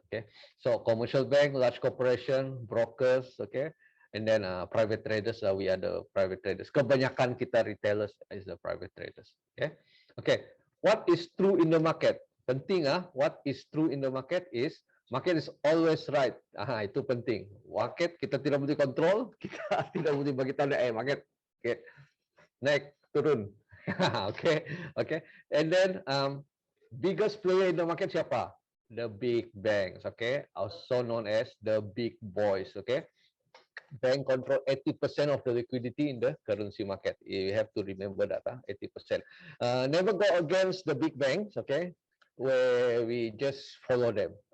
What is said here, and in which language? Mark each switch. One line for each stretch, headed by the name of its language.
English: Okay, so commercial bank, large corporation, brokers, okay, and then private traders. We are the private traders. Kebanyakan kita retailers is the private traders. Okay, okay. What is true in the market? Penting what is true in the market is market is always right.
Malay: Itu penting. Market kita tidak boleh kontrol, kita tidak boleh bagi tahu market, okay, naik turun.
English: Okay, okay. And then biggest player in the market siapa? The big banks, okay, also known as the big boys, okay. Bank control 80% of the liquidity in the currency market. You have to remember that, 80%. Never go against the big banks, okay, where we just follow them.